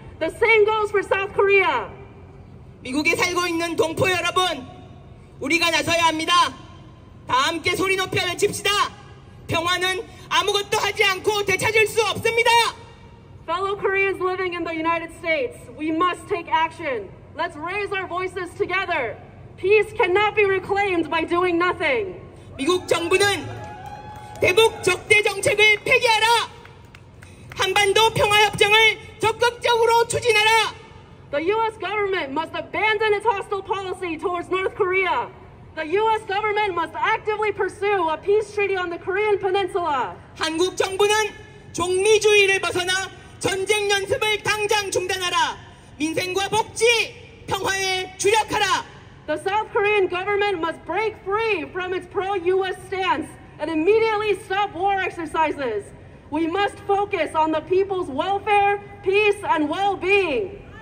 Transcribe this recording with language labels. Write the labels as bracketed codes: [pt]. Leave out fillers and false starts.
[en] The same goes for South Korea. [ko] 미국에 살고 있는 동포 여러분, 우리가 나서야 합니다. 다 함께 소리 높여 외칩시다. 평화는 아무것도 하지 않고 되찾을 수 없습니다. [en] Fellow Koreans living in the United States, we must take action. Let's raise our voices together. Peace cannot be reclaimed by doing nothing. [ko] 미국 정부는 대북 적대 정책을 폐기하라. 한반도 평화협정을 적극적으로 추진하라. [en] The U.S. government must abandon its hostile policy towards North Korea. The U.S. government must actively pursue a peace treaty on the Korean Peninsula. [ko] 한국 정부는 종미주의를 벗어나 전쟁 연습을 당장 중단하라. 민생과 복지, 평화에 주력하라. [en] The South Korean government must break free from its pro-U.S. stance and immediately stop war exercises. We must focus on the people's welfare, peace, and well-being.